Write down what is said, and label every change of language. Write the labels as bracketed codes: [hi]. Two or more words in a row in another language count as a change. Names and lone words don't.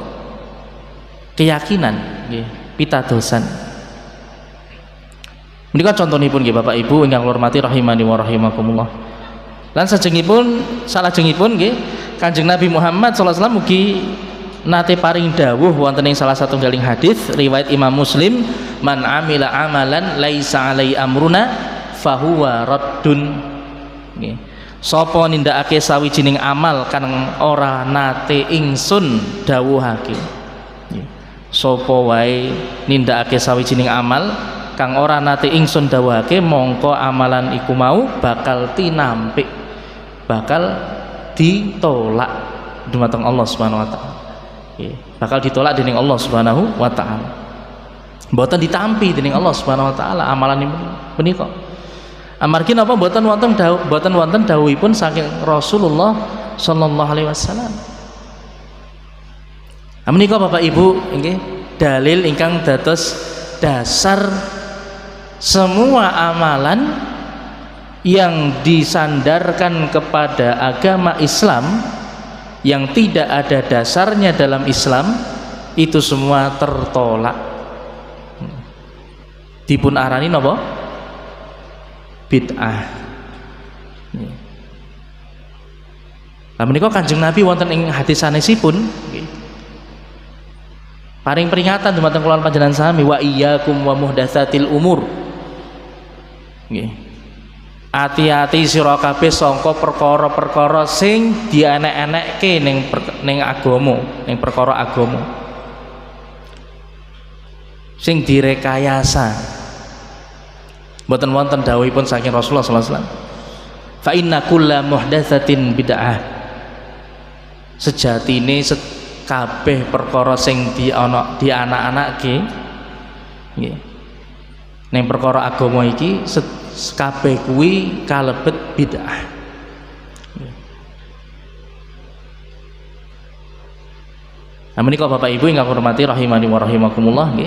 [jv] Keyakinan nggih, pitadosan. Menika contonipun nggih Bapak Ibu ingkang kula hormati [ar] رحمني ورحمكم الله. [jv] Lan salajengipun nggih Kanjeng Nabi Muhammad [ar] صلى الله عليه وسلم [jv] mugi nate paring dawuh wonten ing salah satunggaling hadis riwayat Imam Muslim, [ar] من عمل عملا ليس عليه أمرنا فهو رد. [jv] Nggih. Sapa nindakake sawijining amal kang ora nate ingsun dawuhake. Nggih. Sapa wae nindakake sawijining amal kang ora nate ingsun dawuhake mongko amalan iku mau bakal tinampik, bakal ditolak dumateng [ar] الله سبحانه وتعالى. [jv] Bakal ditolak dening [ar] الله سبحانه وتعالى. [jv] Mboten ditampi dening [ar] الله سبحانه وتعالى [jv] amalan menika. Amargi napa mboten wonten dawuhipun saking Rasulullah [ar] صلى الله عليه وسلم. [jv] Menika Bapak Ibu nggih dalil ingkang dados dasar [id] semua amalan yang disandarkan kepada agama Islam yang tidak ada dasarnya dalam Islam itu semua tertolak. [jv] Dipun arani napa? Bid'ah. Lah menika Kanjeng Nabi wonten ing hadis sanesipun nggih. Paring peringatan dumateng kula panjenengan sami [ar] وإياكم ومحدثات الأمور. [jv] Nggih. Hati-hati sira kabeh sangka perkara-perkara sing dienek-enekke ning agama, ning perkara agama. Sing direkayasa. Mboten wonten dawuhipun saking Rasulullah [ar] صلى الله عليه وسلم. فإن كل محدثة بدعة. [jv] Sejatine kabeh perkara sing dianak-anakke nggih. Ning perkara agama iki kabeh kuwi kalebet bid'ah. Nah menika Bapak Ibu ingkang hormati [ar] رحمني ورحمكم الله [jv] nggih.